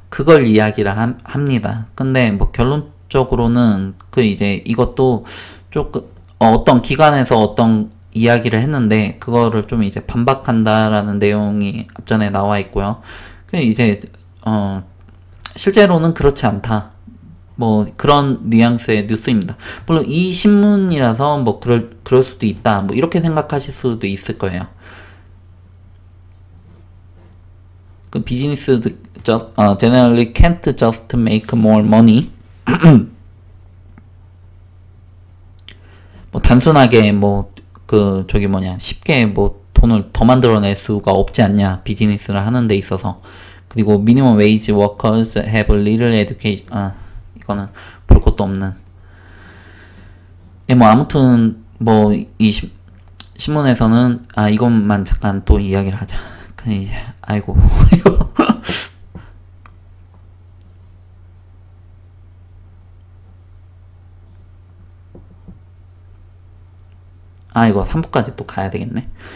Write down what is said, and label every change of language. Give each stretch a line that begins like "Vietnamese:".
Korean: 그걸 이야기를 합니다. 근데 뭐 결론적으로는 그 이제 이것도 조금 어떤 기관에서 어떤 이야기를 했는데 그거를 좀 이제 반박한다라는 내용이 앞전에 나와 있고요. 그 이제 실제로는 그렇지 않다. 뭐 그런 뉘앙스의 뉴스입니다. 물론 이 신문이라서 뭐 그럴 수도 있다. 뭐 이렇게 생각하실 수도 있을 거예요.
English: 그 비즈니스 generally can't just make more money.
Korean: 뭐 단순하게 뭐 그 저기 뭐냐 쉽게 뭐 돈을 더 만들어낼 수가 없지 않냐 비즈니스를 하는 데 있어서.
English: 그리고 minimum wage workers have little education.
Korean: 이거는 볼 것도 없는. 뭐 아무튼 뭐 이 신문에서는 이것만 잠깐 또 이야기를 하자. 이제 아이고 이거 3부까지 또 가야 되겠네.